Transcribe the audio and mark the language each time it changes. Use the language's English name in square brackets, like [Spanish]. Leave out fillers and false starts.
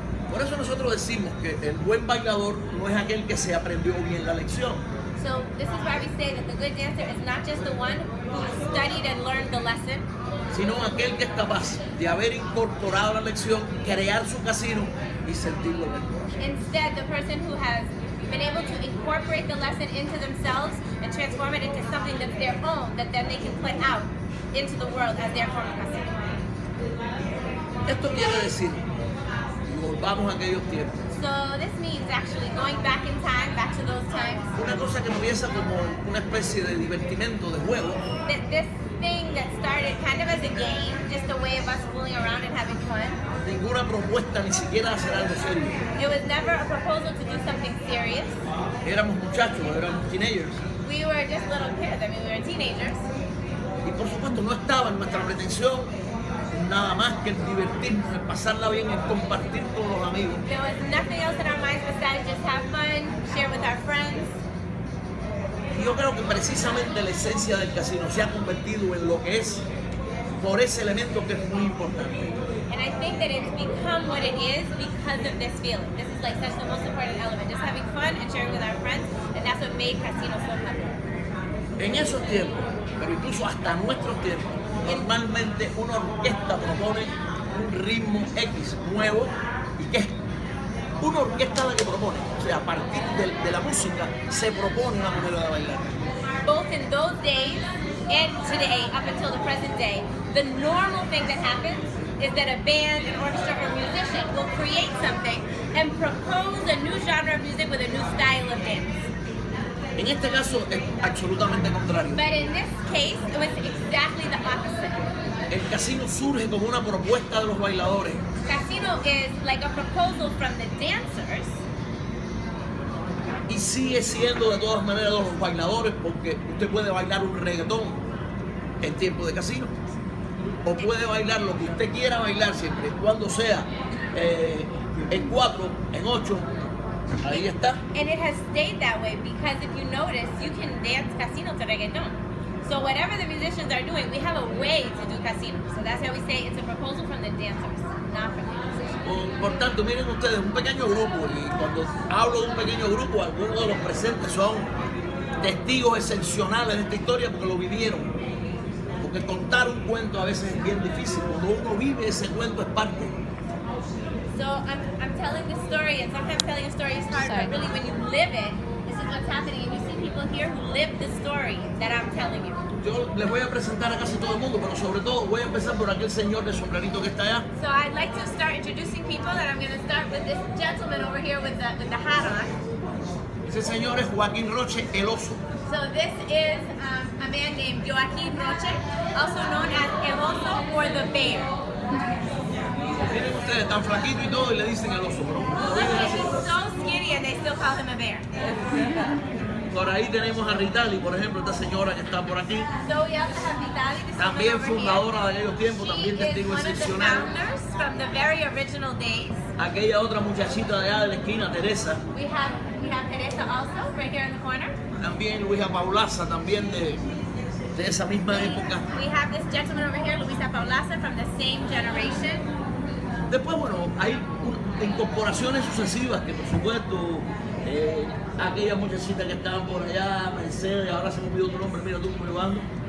[Spanish] Por eso nosotros decimos que el buen bailador no es aquel que se aprendió bien la lección. [English] So this is why we say that the good dancer is not just the one who studied and learned the lesson, [Spanish] sino aquel que es capaz de haber incorporado la lección, crear su casino y sentirlo en el corazón. [English] instead the person who has been able to incorporate the lesson into themselves and transform it into something that's their own, that then they can put out into the world as their form of casino. [Spanish] Esto quiere decir, y volvamos a aquellos tiempos, [English] So this means actually going back in time, back to those times, [Spanish] una cosa que empieza como una especie de divertimento, de juego, [English] that this thing that started kind of as a game, just a way of us fooling around and having fun. [Spanish] ninguna propuesta ni siquiera hacer algo serio. [English] It was never a proposal to do something serious. [Spanish] Éramos muchachos, éramos teenagers, [English] We were just little kids. I mean, we were teenagers. [Spanish] y por supuesto no estaba en nuestra pretensión nada más que el divertirnos, el pasarla bien, el compartir con los amigos. [English] There was nothing else in our minds besides just have fun, share with our friends. [Spanish] Y yo creo que precisamente la esencia del casino se ha convertido en lo que es por ese elemento que es muy importante. [English] And I think that it's become what it is because of this feeling. This is like such the most important element, just having fun and sharing with our friends, and that's what made casino so happy. [Spanish] En esos tiempos, pero incluso hasta nuestros tiempos, normalmente una orquesta propone un ritmo X nuevo y que es una orquesta la que propone. O sea, a partir de la música se propone una manera de bailar. [English] Both in those days and today, up until the present day, the normal thing that happens is that a band, an orchestra, or musician will create something and propose a new genre of music with a new style of dance. [Spanish] En este caso es absolutamente contrario. [English] But in this case, it was exactly the opposite. [Spanish] el casino surge como una propuesta de los bailadores. [English] Casino is like a proposal from the dancers. [Spanish] Y sigue siendo de todas maneras de los bailadores, porque usted puede bailar un reggaetón en tiempo de casino, o puede bailar lo que usted quiera bailar siempre y cuando sea en 4, en 8, ahí está. [English] And it has stayed that way because if you notice, you can dance casino to reggaeton. So whatever the musicians are doing, we have a way to do casino. So that's why we say it's a proposal from the dancers, not from the musicians. [Spanish] Por tanto, miren ustedes, un pequeño grupo, y cuando hablo de un pequeño grupo, algunos de los presentes son testigos excepcionales de esta historia porque lo vivieron. Porque contar un cuento a veces es bien difícil, cuando uno vive ese cuento es parte. [English] So I'm telling the story, and sometimes telling a story is hard, but really when you live it, this is what's happening. And you see people here who live the story that I'm telling you. [Spanish] Yo les voy a presentar a casi todo el mundo, pero sobre todo voy a empezar por aquel señor de sombrerito que está allá. [English] So I'd like to start introducing people, and I'm going to start with this gentleman over here with the hat on. [Spanish] Ese señor es Joaquín Roche, el oso. [English] So this is a man named Joaquín Roche, also known as El Oso or the Bear. [Spanish] Miren ustedes, tan flaquito y todo, y le dicen el oso, pero [English] He's so skinny and they still call him a bear. [Spanish] por ahí tenemos a Ritali, por ejemplo, esta señora que está por aquí. [English] So we also have Vitali, this [Spanish] También [English] woman over [Spanish] fundadora de aquellos tiempos, [English] here. [Spanish] también [English] She is [Spanish] testigo [English] one of the [Spanish] excepcional. [English] founders from the very original days. [Spanish] Aquella otra muchachita de allá de la esquina, Teresa. [English] We have Teresa also right here in the corner. [Spanish] También Luisa Paulaza, también de esa misma época. [English] We have this gentleman over here, Luisa Paulaza, from the same generation. [Spanish] Después, bueno, hay incorporaciones sucesivas que, por supuesto, aquella muchachita que estaban por allá, Mercedes, ahora se me olvidó tu nombre, mira tú cómo llevando.